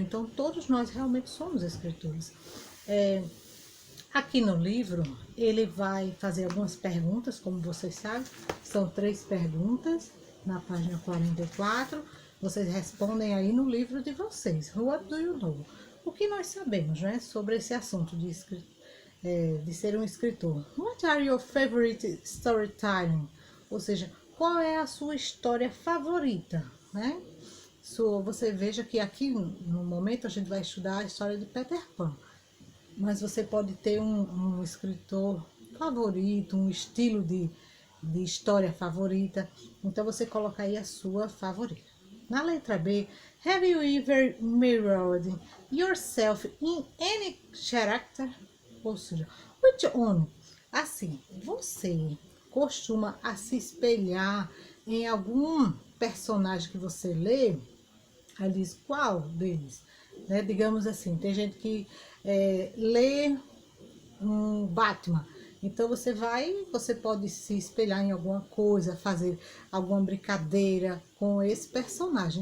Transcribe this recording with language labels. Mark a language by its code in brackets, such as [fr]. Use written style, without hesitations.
[pt] Então, todos nós realmente somos escritores. Aqui no livro, ele vai fazer algumas perguntas, como vocês sabem. São 3 perguntas na página 44. Vocês respondem aí no livro de vocês. [en] What do you know? [pt] O que nós sabemos, né, sobre esse assunto de ser um escritor? [en] What are your favorite storytelling? [pt] Ou seja, qual é a sua história favorita, né? Você veja que aqui, no momento, a gente vai estudar a história de Peter Pan. Mas você pode ter um escritor favorito, um estilo de história favorita. Então, você coloca aí a sua favorita. Na letra B, [en] have you ever mirrored yourself in any character? [pt] Ou seja, [en] which one? [pt] Assim, você costuma se espelhar em algum personagem que você lê? Aí diz, qual deles? Né? Digamos assim, tem gente que lê um Batman, então você pode se espelhar em alguma coisa, fazer alguma brincadeira com esse personagem.